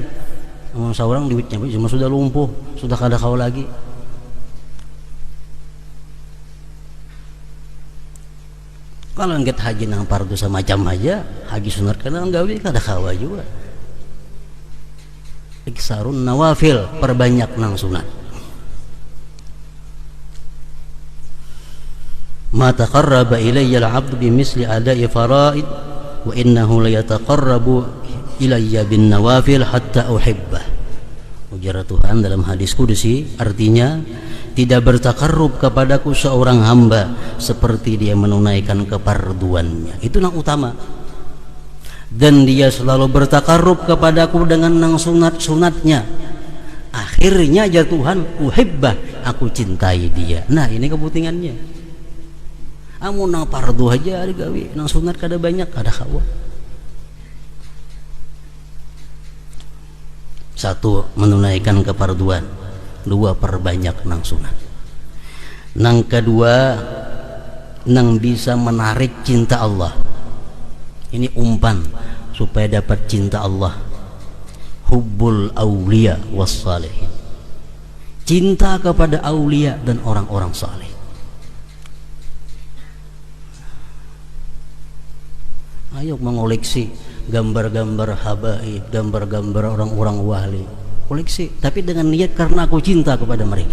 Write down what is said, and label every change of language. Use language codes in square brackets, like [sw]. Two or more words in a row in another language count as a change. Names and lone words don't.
[bjn] Seorang duitnya cuma sudah lumpuh, sudah kada kawal lagi. Kalau nggak haji nang fardu semacam aja, haji sunat kana gawe kada kawa juga. [ar] إكثار النوافل, [id] perbanyak nang sunat. [ar] ما تقرب إلي العبد بمثل أداء فرائض وإنه لا يتقرب إلي بالنوافل حتى أحبه. [id] Ujar Tuhan dalam hadis kudusi, artinya tidak bertakarrub kepadaku seorang hamba seperti dia menunaikan kefarduannya. Itu yang utama. dan dia selalu bertakarrub kepadaku dengan nang sunat-sunatnya, akhirnya jatuhan uhibbah, aku cintai dia. [bjn] Nah ini kepentingannya. Amun nang fardu aja digawe, nang sunat kada banyak, kada kawa. [id] Satu, menunaikan kefarduan. Dua, perbanyak nang sunat. Nang kedua, nang bisa menarik cinta Allah. Ini umpan supaya dapat cinta Allah. [ar] حب الأولياء والصالحين. [id] Cinta kepada aulia dan orang-orang saleh. Ayo mengoleksi gambar-gambar habaib, gambar-gambar orang-orang wali, koleksi, tapi dengan niat karena aku cinta kepada mereka.